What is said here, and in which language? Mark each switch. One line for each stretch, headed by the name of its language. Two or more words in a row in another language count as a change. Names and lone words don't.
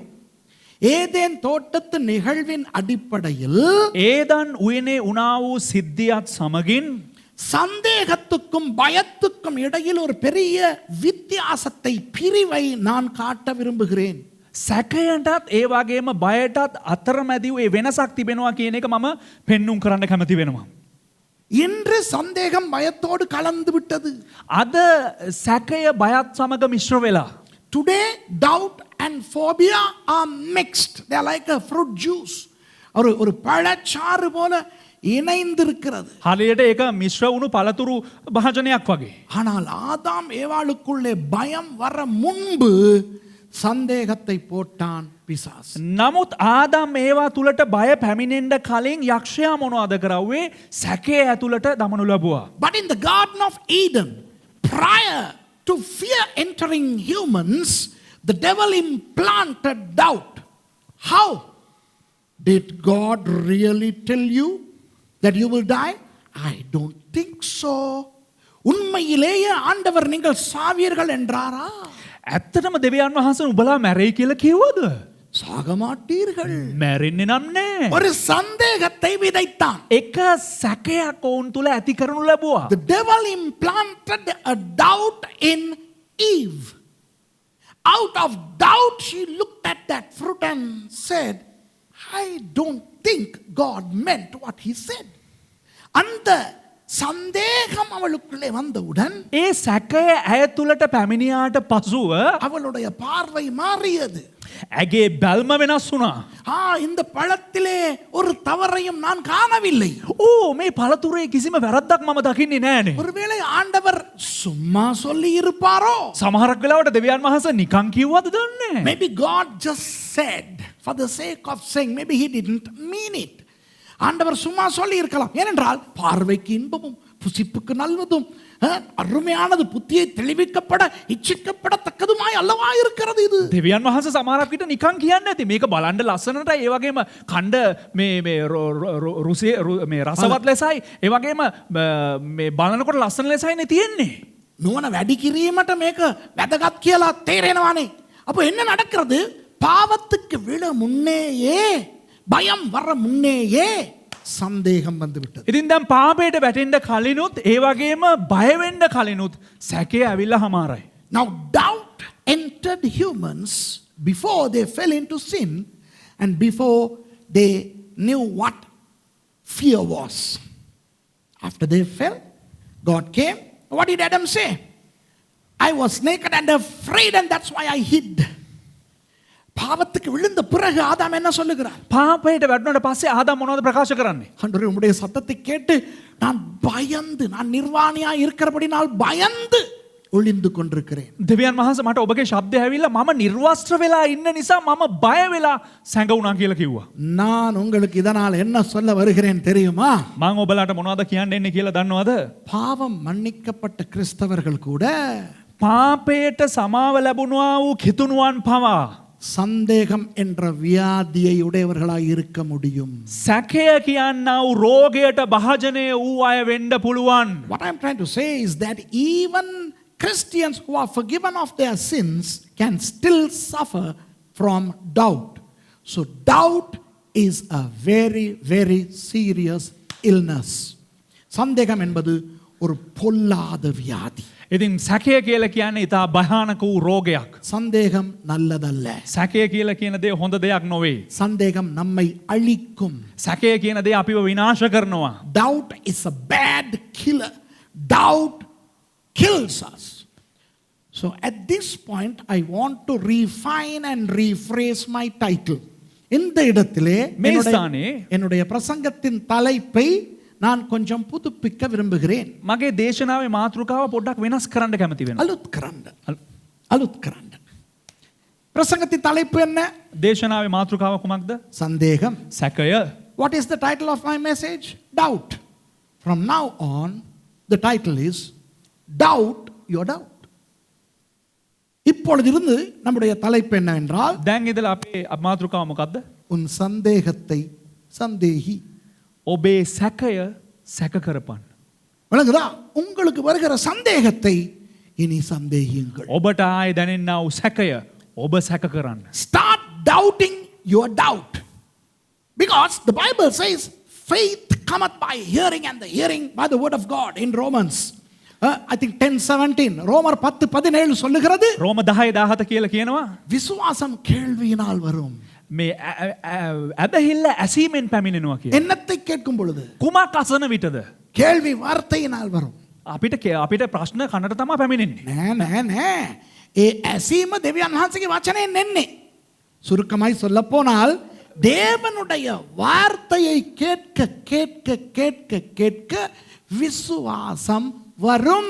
Tamil: ஏதேன் தோட்டத்து நிகழ்வின் அடிப்படையில்
Sinhala: ඒදන් උයනේ උනාවූ සිද්ධියත් සමඟින්
Tamil: சந்தேகத்துக்கும் பயத்துக்கும் இடையில் ஒரு பெரிய வித்தியாசத்தை பிரிவை நான் காட்ட விரும்புகிறேன்.
Sinhala: සැකයටත් ඒ වගේම බයටත් අතරමැදි ඒ වෙනසක් තිබෙනවා කියන එක මම පෙන්눔 කරන්න කැමති වෙනවා.
Tamil: இன்று சந்தேகம் பயத்தோடு கலந்து விட்டது.
Sinhala: අද සැකය බයත් සමග මිශ්‍ර වෙලා.
English: Today doubt and phobia are mixed. They are like a fruit juice.
Tamil: ஒரு பழச்சாறு போல இணைந்திருக்கிறது.
Sinhala: හරියට ඒක මිශ්‍ර වුණු පළතුරු භාජනයක් වගේ.
Tamil: ஆனால் ஆதாம் ஏவாளுக்குள்ளே பயம் வர முன்பு சந்தேகத்தை போட்டான் பிசாசு.
Sinhala: නමුත් ආදම් ඒවා තුලට බය පැමිණෙන්න කලින් යක්ෂයා මොනවද කරවුවේ? සැකය ඇතුළට දමනු ලැබුවා.
English: But in the Garden of Eden, prior to fear entering humans, the devil implanted doubt. How? Did God really tell you that you will die? I don't think so.
Tamil: உண்மையிலேயே ஆண்டவர் நீங்கள் சாவீர்கள் என்றாரா?
Sinhala: ඇත්තටම දෙවියන් වහන්සේ උඹලා මැරෙයි කියලා කිව්වද?
Tamil: சாக மாட்டீர்கள்.
Sinhala: මැරෙන්නේ නම් නෑ.
Tamil: ஒரு சந்தேகத்தை விதைத்தான்.
Sinhala: එක සැකයක් ඔවුන් තුල ඇති කරනු ලැබුවා.
English: The devil implanted a doubt in Eve. Out of doubt, she looked at that fruit and said, I don't think God meant what he said.
Tamil: அந்த சந்தேகம் அவளுக்குள்ளே வந்தவுடன்
Sinhala: ඒ සැකය ඇය තුලට පැමිණියාට පසුව
Tamil: அவளுடைய பார்வை மாறியது.
Sinhala: ඇගේ බැල්ම වෙනස් වුණා.
Tamil: இந்த பழத்திலே ஒரு தவறையும் நான் காணவில்லை.
Sinhala: මේ පළතුරේ කිසිම වැරද්දක් මම දකින්නේ නෑනේ.
Tamil: ஒருவேளை ஆண்டவர் சும்மா சொல்லி இருப்பாரோ?
Sinhala: සමහරක් වෙලාවට දෙවියන් වහන්සේ නිකන් කිව්වද දන්නේ නෑ.
English: Maybe God just said for the sake of saying. Maybe he didn't mean it.
Tamil: ஆண்டவர் சும்மா சொல்லி இருக்கலாம். ஏனென்றால் பார்வைக்கு இன்பமும் புசிப்புக்கு நல்லதும் அருமையானது புத்தியை தெளிவிக்கப்பட இச்சிக்கப்படத்தக்கதுமாய் அல்லவா இருக்கிறது இது.
Sinhala: දෙවියන් වහන්සේ සමහරක් විට නිකන් කියන්නේ නැති. මේක බලන්න ලස්සනට ඒ වගේම කණ්ඩ මේ රුසිය මේ රසවත් ලෙසයි ඒ වගේම මේ බලනකොට ලස්සන ලෙසයිනේ තියෙන්නේ. නුවණ වැඩි කිරීමට මේක වැදගත් කියලා තේරෙනවානේ.
Tamil: அப்போ என்ன நடக்கிறது? பாவத்துக்கு விழ முன்னேயே பயம் வர முன்னேயே சந்தேகம் வந்து விட்டது.
Sinhala: ඉතින් දැන් පාපයට වැටෙන්න කලිනුත් ඒ වගේම බය වෙන්න කලිනුත් සැකේ ඇවිල්ලා හමාරයි.
English: Now doubt entered humans before they fell into sin and before they knew what fear was. After they fell, God came. What did Adam say? I was naked and afraid and that's why I hid.
Tamil: பாவத்துக்கு விழுந்த பிறகு ஆதாம் என்ன சொல்லுகிறார்?
Sinhala: පාපයට වැටුණාට පස්සේ ආදාම් මොනවද ප්‍රකාශ කරන්නේ?
Tamil: ஆண்டவரே உம்முடைய சத்தத்தை கேட்டு நான் பயந்து நான் நிர்வாணியா இருக்கிறபடினால் பயந்து ஒளிந்து கொண்டிருக்கிறேன்.
Sinhala: දෙවියන් වහන්සේ මට ඔබගේ ශබ්දය ඇවිල්ලා මම නිර්වස්ත්‍ර වෙලා ඉන්න නිසා මම බය වෙලා සැඟවුණා කියලා කිව්වා.
Tamil: நான் உங்களுக்கு இதனால் என்ன சொல்ல வருகிறேன் தெரியுமா?
Sinhala: මම ඔබලාට මොනවද කියන්න එන්නේ කියලා දන්නවද?
Tamil: பாவம் மன்னிக்கப்பட்ட கிறிஸ்தவர்கள் கூட
Sinhala: පාපයට සමාව ලැබුණා වූ කිතුණුවන් පවා
Tamil: சந்தேகம் என்ற வியாதியை உடையவர்களாய் இருக்க முடியும்.
Sinhala: සැකය කියන්නා වූ රෝගයට භාජනය වූ අය වෙන්න පුළුවන්.
English: What I'm trying to say is that even Christians who are forgiven of their sins can still suffer from doubt. So doubt is a very, very serious illness.
Tamil: சந்தேகம் என்பது ஒரு பொல்லாத வியாதி.
Sinhala: ඉතින් සැකය කියලා කියන්නේ ඉතා භයානක වූ රෝගයක්.
Tamil: சந்தேகம் நல்லதல்ல.
Sinhala: සැකය කියලා කියන දේ හොඳ දෙයක් නොවේ.
Tamil: சந்தேகம் நம்மை அழிக்கும்.
Sinhala: සැකය කියන දේ අපිව විනාශ කරනවා.
English: Doubt is a bad killer. Doubt kills us. So at this point I want to refine and rephrase my title.
Tamil: இந்த இடத்திலே என்னுடைய பிரசங்கத்தின் தலைப்பை நான் கொஞ்சம் புதுப்பிக்க விரும்புகிறேன்.
Sinhala: මගේ දේශනාවේ මාතෘකාව පොඩ්ඩක් වෙනස් කරන්න කැමති වෙනවා. අලුත් කරන්ඩ.
Tamil: பிரசங்கத்தின் தலைப்பு என்ன?
Sinhala: දේශනාවේ මාතෘකාව කුමක්ද?
Tamil: சந்தேகம்.
Sinhala: සැකය.
English: What is the title of my message? Doubt. From now on the title is Doubt Your Doubt.
Tamil: இப்பொழுதிருந்து நம்முடைய தலைப்பு என்னவென்றால்
Sinhala: දැන් ඉඳලා අපේ මාතෘකාව මොකද්ද?
Tamil: உன் சந்தேகத்தை சந்தேகி.
Sinhala: ඔබේ සැකය සැක කරපන්.
Tamil: விளங்குதா? உங்களுக்கு வருகிற சந்தேகத்தை இனி சந்தேகியுங்கள்.
Sinhala: ඔබට ආයේ දැනෙන්නා වූ සැකය ඔබ සැක කරන්න.
English: Start doubting your doubt. Because the Bible says faith cometh by hearing and the hearing by the word of God in Romans. I think 10:17.
Tamil: ரோமர் 10:17 சொல்லுகிறது.
Sinhala: ரோம 10:17 කියලා කියනවා.
Tamil: விசுவாசம் கேள்வியினால் வரும்.
Sinhala: මේ ඇදහිල්ල ඇසීමෙන් පැමිණෙනවා කියලා.
Tamil: என்னத்தை கேட்கும் பொழுது?
Sinhala: කුමක් අසන විටද?
Tamil: கேள்வி வார்த்தையினால் வரும்.
Sinhala: අපිට ප්‍රශ්න කනට තමයි පැමිණෙන්නේ. නෑ. ඒ ඇසීම දෙවියන් වහන්සේගේ වචනයෙන් එන්නේ.
Tamil: சுருக்கமாய் சொல்ல போனால் தேவனுடைய வார்த்தையை கேட்க கேட்க கேட்க கேட்க விசுவாசம் வரும்.